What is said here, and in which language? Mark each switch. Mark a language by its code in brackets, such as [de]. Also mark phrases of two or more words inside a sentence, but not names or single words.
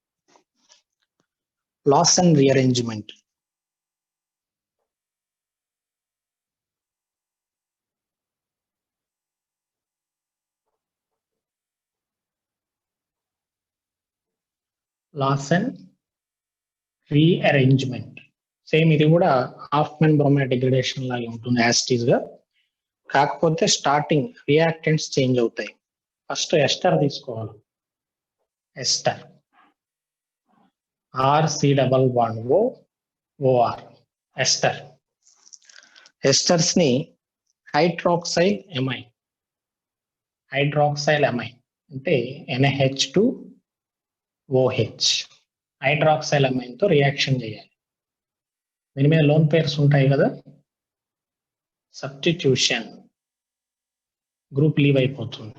[en] Lawson rearrangement. Lawson rearrangement [te] సేమ్ ఇది కూడా [en] Hofmann bromide degradation [te] లాగా ఉంటుంది యాసిటీస్ గా, కాకపోతే [en] starting reactants change [te] అవుతాయి. [en] first ester [te] తీసుకోవాలి, [en] ester. R C double bond O OR ester. Esters ni hydroxyl amine [te] అంటే NH2OH [en] hydroxyl amine [te] తో రియాక్షన్ చేయాలి. దీని మీద [en] lone pairs [te] ఉంటాయి కదా, సబ్స్టిట్యూషన్, [en] group leave [te] అయిపోతుంది.